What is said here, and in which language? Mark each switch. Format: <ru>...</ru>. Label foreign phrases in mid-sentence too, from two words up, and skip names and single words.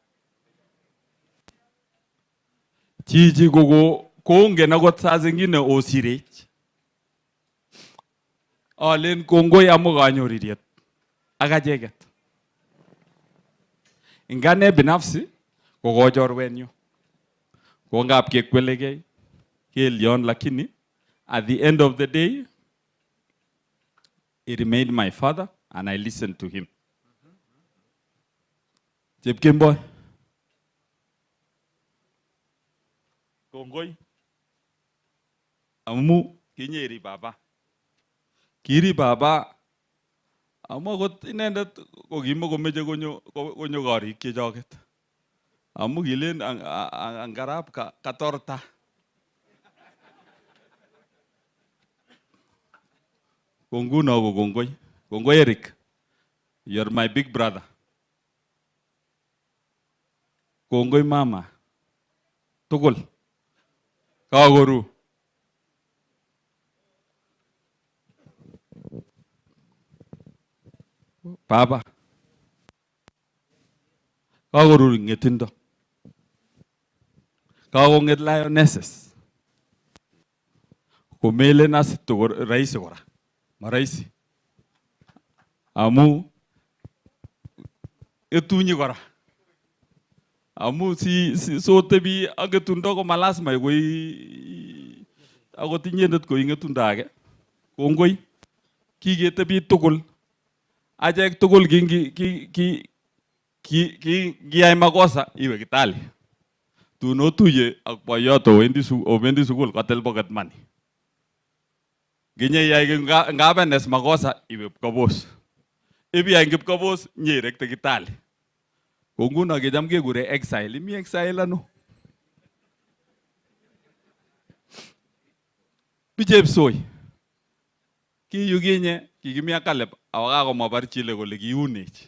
<kln>Chichi kongen akot</kln> <sw>saa zingine</sw> <kln>osirech. Alen kongoi amu kanyoririet ak acheket. Ingane binafsi ko kochorwenyu. Ko ngap kekwelegei kelyon</kln> <en>lakini at the end of the day he remained my father and I listened to him.</en> <kln>Chepkemboi. Kongoi. Amu kinyeri baba. Kiri baba amu akot inendet ko kimakomeche konyo korik chechoket. Amu kilen angarap katorta. Konguno ko kongoi. Kongoi Eric.</kln> <en>You're my big brother.</en> <kln>Kongoi mama. Tugul. Kagoru. Baba. Kagoru ng'etindo. Kagong'et lionesses. Komelen as to raisi kora. Maraisi. Amu etunyi kora. Amu si sotebi ak etundo ko malasima koi akot inyendet koi ng'etundo age. Kongoi. Kiketebi tugul. Achek tugul kiyai makosa iwe Kitale. Tun otuye ak boiyot obendi sukul kotil</kln> <en>pocket money.</en> <kln>Ginye yai ngabenes makosa iwe Kipkobos. Ibi yai Kipkobos nyerekte Kitale. Ko nguno kecham kekure exile. Imi exile ano? Bichepsoi. Kiyu kinye kikimi ak Caleb awakakomwa Barchile kole kiunech.</kln>